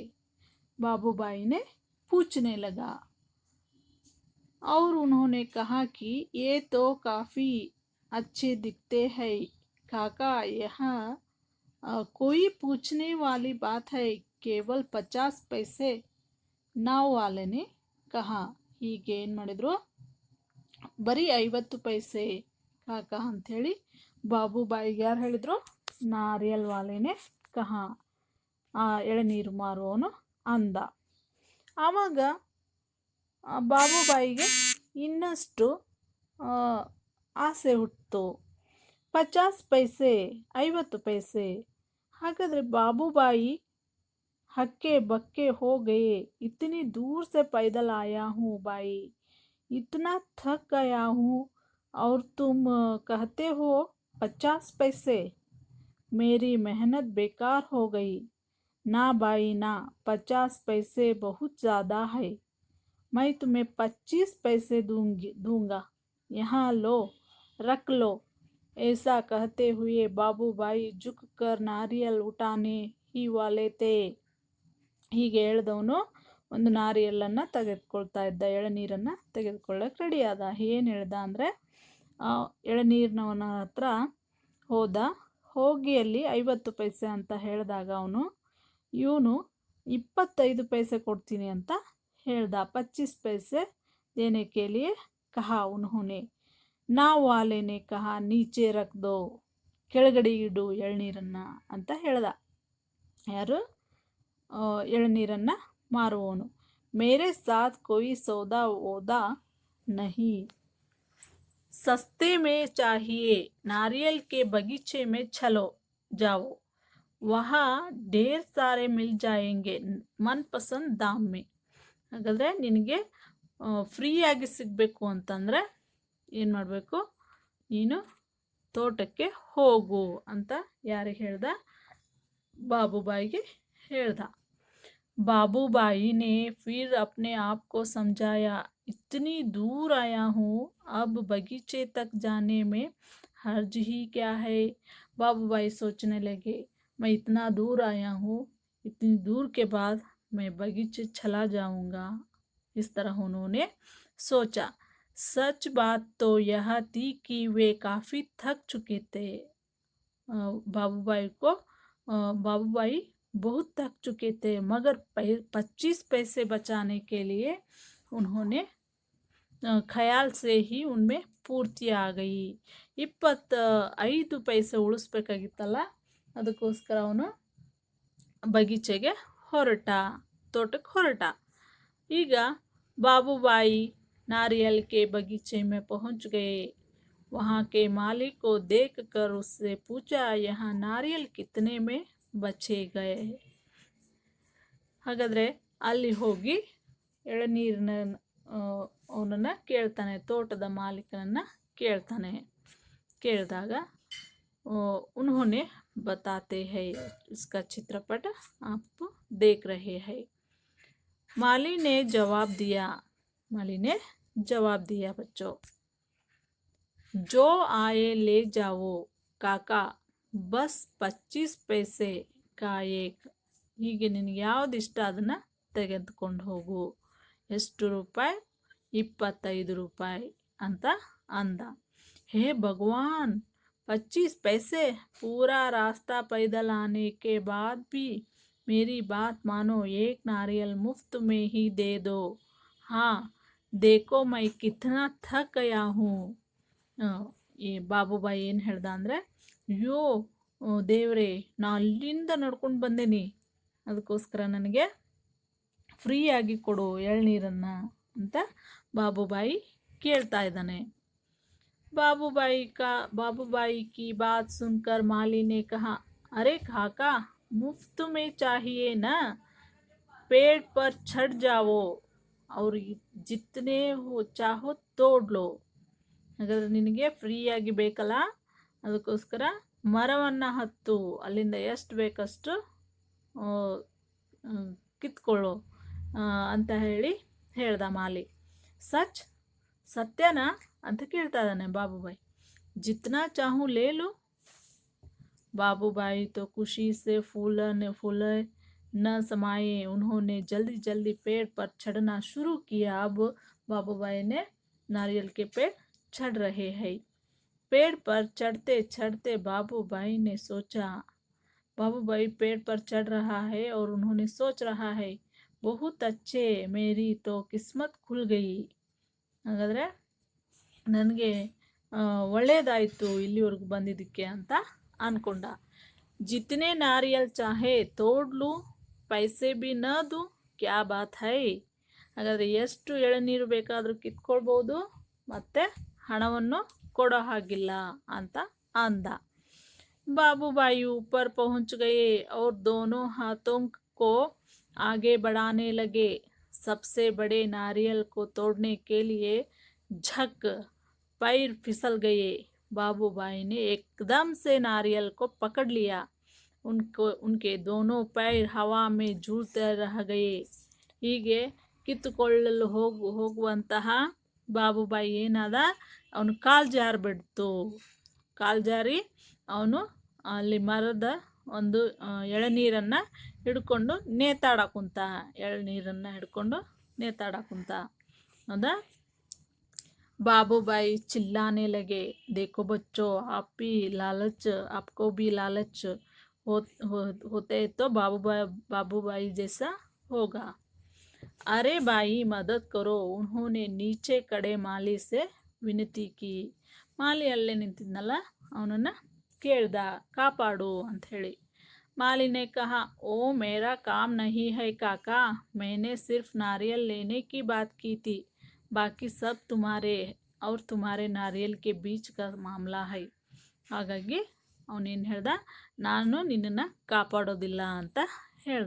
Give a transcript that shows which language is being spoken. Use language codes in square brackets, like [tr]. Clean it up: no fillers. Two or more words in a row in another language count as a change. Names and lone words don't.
[hi] बाबूबाई ने पूछने लगा. और उन्होंने कहा कि ये तो काफ़ी अच्छे दिखते हैं काका, यहाँ कोई पूछने वाली बात है, केवल 50 पैसे. नाव वाले ने कहा. [kn] ಹೀಗೆ ಏನು ಮಾಡಿದ್ರು, ಬರೀ 50 ಪೈಸೆ ಕಾಕ ಅಂಥೇಳಿ ಬಾಬುಬಾಯಿಗೆ ಯಾರು ಹೇಳಿದ್ರು? [hi] नारियल वाले ने कहा, [kn] ಆ ಎಳನೀರು ಮಾರುವವನು ಅಂದ. ಆವಾಗ ಬಾಬುಬಾಯಿಗೆ ಇನ್ನಷ್ಟು ಆಸೆ ಹುಟ್ಟಿತು. [hi] 50 पैसे, 50 पैसे. ಹಾಗಾದರೆ ಬಾಬುಬಾಯಿ हक्के बक्के हो गए. इतनी दूर से पैदल आया हूँ भाई, इतना थक गया हूँ, और तुम कहते हो 50 पैसे. मेरी मेहनत बेकार हो गई. ना भाई ना, 50 पैसे बहुत ज़्यादा है. मैं तुम्हें 25 पैसे दूंगा. यहाँ लो, रख लो. ऐसा कहते हुए बाबूबाई झुककर नारियल उठाने ही वाले थे. [kn] ಹೀಗೆ ಹೇಳ್ದವನು ಒಂದು ನಾರಿಯಲ್ಲನ್ನು ತೆಗೆದುಕೊಳ್ತಾ ಇದ್ದ, ಎಳನೀರನ್ನು ತೆಗೆದುಕೊಳ್ಳಕ್ಕೆ ರೆಡಿ ಆದ. ಏನು ಹೇಳ್ದ ಅಂದರೆ, ಎಳನೀರಿನವನ ಹತ್ರ ಹೋದ. ಹೋಗಿ ಅಲ್ಲಿ 50 पैसे ಅಂತ ಹೇಳಿದಾಗ ಇವನು 25 पैसे ಕೊಡ್ತೀನಿ ಅಂತ ಹೇಳ್ದ. [hi] 25 पैसे देने के लिए कहा उन्होंने. नाव वाले ने कहा, नीचे रख दो, [kn] ಕೆಳಗಡೆ ಇಡು ಎಳನೀರನ್ನು ಅಂತ ಹೇಳ್ದ. ಯಾರು? ಎಳನೀರನ್ನು ಮಾರುವವನು. [hi] मेरे साथ कोई सौदा वोदा नहीं, सस्ते में चाहिए. नारियल के बगीचे में चलो जाओ, वहाँ ढेर सारे मिल जाएंगे मनपसंद दाम में. [kn] ಹಾಗಾದರೆ ನಿನಗೆ ಫ್ರೀಯಾಗಿ ಸಿಗಬೇಕು ಅಂತಂದರೆ ಏನು ಮಾಡಬೇಕು? ನೀನು ತೋಟಕ್ಕೆ ಹೋಗು ಅಂತ ಯಾರಿಗೆ ಹೇಳ್ದ? ಬಾಬುಬಾಯಿಗೆ ಹೇಳ್ದ. [hi] बाबूबाई ने फिर अपने आप को समझाया, इतनी दूर आया हूँ, अब बगीचे तक जाने में हर्ज ही क्या है. बाबूबाई सोचने लगे, मैं इतना दूर आया हूँ, इतनी दूर के बाद मैं बगीचे चला जाऊँगा. इस तरह उन्होंने सोचा. सच बात तो यह थी कि वे काफ़ी थक चुके थे। बाबूबाई को बाबूबाई बहुत थक चुके थे, मगर 25 पैसे बचाने के लिए उन्होंने ಖ್ಯಾಲ್ से ही उनमें [kn] ಪೂರ್ತಿ ಆಗಯಿ 25 ಪೈಸೆ ಉಳಿಸ್ಬೇಕಾಗಿತ್ತಲ್ಲ, ಅದಕ್ಕೋಸ್ಕರ ಅವನು ಬಗೀಚೆಗೆ ಹೊರಟ, ತೋಟಕ್ಕೆ ಹೊರಟ। [hi] ಈಗ बाबूबाई नारियल के बगीचे में पहुंच गए। वहाँ के माली को देखकर उससे पूछा, यहाँ नारियल कितने में बचे गए। [kn] ಹಾಗಾದರೆ ಅಲ್ಲಿ ಹೋಗಿ ಎಳನೀರಿನ ಅವನನ್ನು ಕೇಳ್ತಾನೆ, ತೋಟದ ಮಾಲೀಕನನ್ನು ಕೇಳ್ತಾನೆ। [hi] ಕೇಳಿದಾಗ उन्होंने बताते हैं, इसका चित्रपट आप देख रहे हैं। माली ने जवाब दिया, माली ने जवाब दिया बच्चों, जो आए ले जाओ काका, बस 25 पैसे का एक। [kn] ಹೀಗೆ ನಿನಗೆ ಯಾವ್ದು ಇಷ್ಟ ಅದನ್ನು ತೆಗೆದುಕೊಂಡು ಹೋಗು, ಎಷ್ಟು ರೂಪಾಯಿ? 25 ರೂಪಾಯಿ ಅಂತ ಅಂದ। [hi] हे भगवान, 25 पैसे! पूरा रास्ता पैदल आने के बाद भी मेरी बात मानो, एक नारियल मुफ्त में ही दे दो। हाँ देखो मैं कितना थक गया हूँ। [kn] ಈ ಬಾಬುಬಾಯಿ ಏನು ಹೇಳ್ದ ಅಂದರೆ, ಅಯ್ಯೋ ದೇವ್ರೆ, ನಾ ಅಲ್ಲಿಂದ ನಡ್ಕೊಂಡು ಬಂದೇನಿ, ಅದಕ್ಕೋಸ್ಕರ ನನಗೆ ಫ್ರೀಯಾಗಿ ಕೊಡು ಎಳ್ನೀರನ್ನು ಅಂತ ಬಾಬುಬಾಯಿ ಕೇಳ್ತಾ ಇದ್ದಾನೆ। [hi] बाबूबाई की बात सुनकर माली ने कहा, अरे काका, मुफ्त में चाहिए ना, पेड़ पर चढ़ जाओ और जितने हो चाहो तोड़ लो। [kn] ಹಾಗಾದ್ರೆ ನಿನಗೆ ಫ್ರೀಯಾಗಿ ಬೇಕಲ್ಲ, ಅದಕ್ಕೋಸ್ಕರ ಮರವನ್ನು ಹತ್ತು, ಅಲ್ಲಿಂದ ಎಷ್ಟು ಬೇಕಷ್ಟು ಕಿತ್ಕೊಳ್ಳೋ ಅಂತ ಹೇಳ್ದ ಮಾಲಿ। ಸಚ್, ಸತ್ಯನಾ ಅಂತ ಕೇಳ್ತಾ ಇದ್ದಾನೆ ಬಾಬುಬಾಯಿ। [hi] जितना चाहूँ ले लो। बाबूबाई तो खुशी से फूले न समाये, उन्होंने जल्दी जल्दी पेड़ पर चढ़ना शुरू किया। अब बाबूबाई ने नारियल के पेड़ चढ़ रहे हैं। पेड़ पर चढ़ते चढ़ते बाबूबाई ने सोचा, बाबूबाई पेड़ पर चढ़ रहा है और उन्होंने सोच रहा है, बहुत अच्छे, मेरी तो किस्मत खुल गई। [kn] ಹಾಗಾದರೆ ನನಗೆ ಒಳ್ಳೆಯದಾಯಿತು ಇಲ್ಲಿವರೆಗೂ ಬಂದಿದ್ದಕ್ಕೆ ಅಂತ ಅಂದ್ಕೊಂಡ। [hi] जितने नारियल चाहे तोड़ लूँ, पैसे भी न दूँ, क्या बात है। [kn] ಹಾಗಾದರೆ ಎಷ್ಟು ಎಳನೀರು ಬೇಕಾದರೂ ಕಿತ್ಕೊಳ್ಬೋದು, ಮತ್ತು ಹಣವನ್ನು ಕೊಡೋ ಹಾಗಿಲ್ಲ ಅಂತ ಅಂದ। [hi] बाबूबाई ऊपर पहुंच गए और दोनों हाथों को आगे बढ़ाने लगे। सबसे बड़े नारियल को तोड़ने के लिए झक, पैर फिसल गए। बाबूबाई ने एकदम से नारियल को पकड़ लिया। उनके दोनों पैर हवा में झूलते रह गए। [kn] ಹೀಗೆ ಕಿತ್ತುಕೊಳ್ಳಲು ಹೋಗುವಂತಹ ಬಾಬುಬಾಯಿ ಏನಾದ, ಅವನು ಕಾಲು ಜಾರಿಬಿಡ್ತು। ಕಾಲು ಜಾರಿ ಅವನು ಅಲ್ಲಿ ಮರದ ಒಂದು ಎಳನೀರನ್ನು ಹಿಡ್ಕೊಂಡು ನೇತಾಡಕುಂತ, ಎಳನೀರನ್ನು ಹಿಡ್ಕೊಂಡು ನೇತಾಡಕುಂತ, ಹೌದಾ। [hi] बाबूबाई चिल्लाने लगे, देखो बच्चों, आपको भी लालच होते तो बाबूबाई जैसा होगा। अरे भाई मदद करो, उन्होंने नीचे खड़े माली से विनती की। [kn] माली ಅಲ್ಲೆ ನಿಂತಿದ್ನಲ್ಲ, ಅವನನ್ನು ಕೇಳ್ದ, ಕಾಪಾಡು ಅಂತ ಹೇಳಿ। [hi] माली ने कहा, ओ मेरा काम नहीं है काका, मैंने सिर्फ नारियल लेने की बात की थी, बाकी सब तुम्हारे और तुम्हारे नारियल के बीच का मामला है। [kn] ಹಾಗಾಗಿ ಅವನೇನು ಹೇಳ್ದ, ನಾನು ನಿನ್ನನ್ನು ಕಾಪಾಡೋದಿಲ್ಲ ಅಂತ ಹೇಳ್ದ।